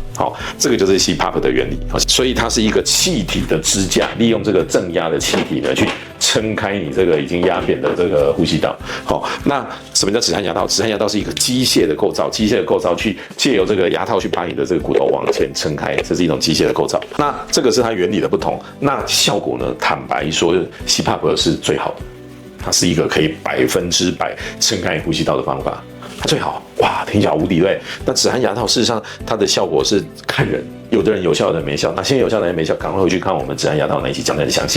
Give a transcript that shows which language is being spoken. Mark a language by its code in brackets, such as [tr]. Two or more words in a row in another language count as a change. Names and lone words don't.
[zh] 好，這個就是 CPAP 的原理。所以它是一個氣體的支架，利用這個正壓的氣體呢去撐開你這個已經壓扁的這個呼吸道。好，那什麼叫止鼾牙套？止鼾牙套是一個機械的構造，去借由這個牙套去把你的这個骨頭往前撐開，這是一種機械的構造。那這個是它原理的不同。那效果呢？坦白說 ，CPAP 是最好的，它是一個可以100%撐開呼吸道的方法。它最好哇，聽起來無敵對。那止鼾牙套事實上它的效果是看人，有的人有效，有的人沒效。那现在有效的人沒效，趕快回去看我們止鼾牙套那一期講得很詳細。